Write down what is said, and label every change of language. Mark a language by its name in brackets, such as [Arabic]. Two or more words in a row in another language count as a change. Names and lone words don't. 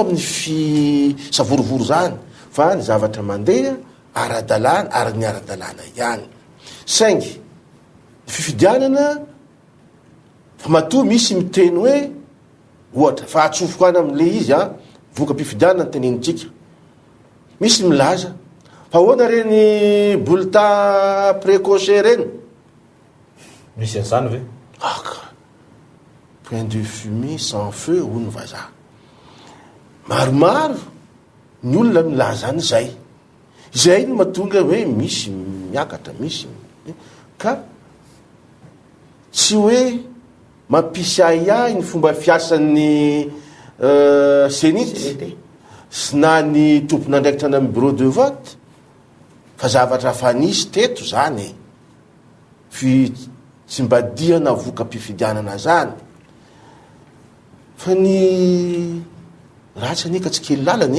[Malagasy] amin'ny savorovoro zany fa ny zavatra mandeha ara-dalàna ary ny ara-dalàna ihany saingy ny fifidianana fa matoa misy miteny hoe ohatra fa atsofoko any amin'le izy voka-pifidianana ny tenenintsika misy milaza fa hoana reny [French] bulletin précoce [Malagasy] reny misy an'izany ve [French] point de fumée sans feu [Malagasy] ho ny vazaha maromaro ny olona milaza any zay no mahatonga hoe misy miakatra misy ka tsy hoe mampisy ahiahy ny fomba fiasan'ny senity sy na ny tompon'andraikitra ny [French] bureau de vote [Malagasy] fa zavatra fanisy teto zany tsy mba diana voka-pifidianana zany fa ny ratsy anika tsy kely lalany